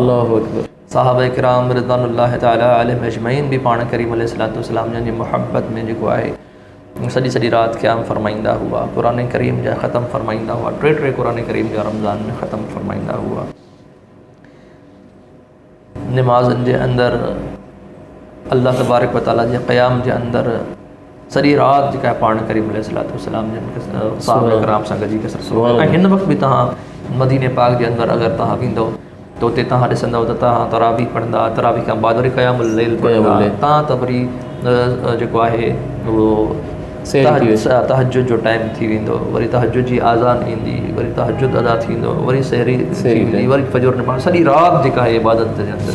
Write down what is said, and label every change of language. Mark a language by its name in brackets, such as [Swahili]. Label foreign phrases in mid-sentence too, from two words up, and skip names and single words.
[Sindhi] साहबा किराम [Arabic] رضوان الله تعالى عليهم أجمعين [Sindhi] भी पाण करीम [Arabic] عليه الصلاة والسلام [Sindhi] जन जी मुहब्बत में जेको आहे सॼी सॼी राति क़याम फरमाईंदा हुआ, क़ुरान करीम जा ख़तम फरमाईंदा हुआ, टे क़ुरान करीम जा रमज़ान में ख़तम फरमाईंदा हुआ। नमाज़नि जे अंदरि [Arabic] الله تبارك و تعالى [Sindhi] जे क़याम जे अंदरि सॼी राति जेका पाण करीम [Arabic] عليه الصلاة والسلام [Sindhi] जन साहबा किराम सां गॾिजी कसरत। ऐं हिन वक़्तु बि तव्हां मदीने पाक जे अंदरि अगरि तव्हां वेंदो त उते तव्हां ॾिसंदव त तव्हां तरावी पढ़ंदा, तरावी खां बाद वरी [Arabic] قيام الليل [Sindhi] पढ़ंदा, तव्हां त वरी जेको आहे उहो तहज्जुद जो टाइम थी वेंदो, वरी तहज्जुद जी आज़ान ईंदी, वरी तहज्जुद अदा थींदो, वरी सहरी थी वेंदी, वरी फजर नमाज़, सॼी राति जेका आहे इबादत जे अंदरि।